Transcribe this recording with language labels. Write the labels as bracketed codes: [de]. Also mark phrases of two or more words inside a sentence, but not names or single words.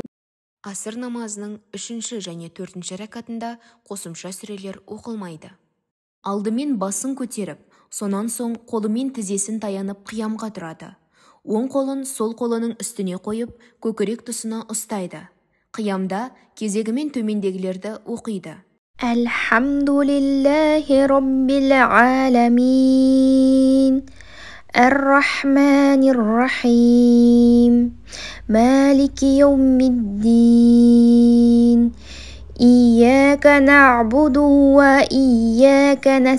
[kk] Асыр намазының 3 және 4 рәкатында қосымша сүрелер оқылмайды. Алдымен басын көтеріп, сонан соң қолымен тізесін таянып қиямға тұрады. Оң қолын сол қолының үстіне қойып, көкірек тұсына ұстайды. Қиямда кезегімен төмендегілерді оқиды. [ar] الحمد لله رب العالمين الرحمن الرحيم مالك يوم الدين إياك نعبد وإياك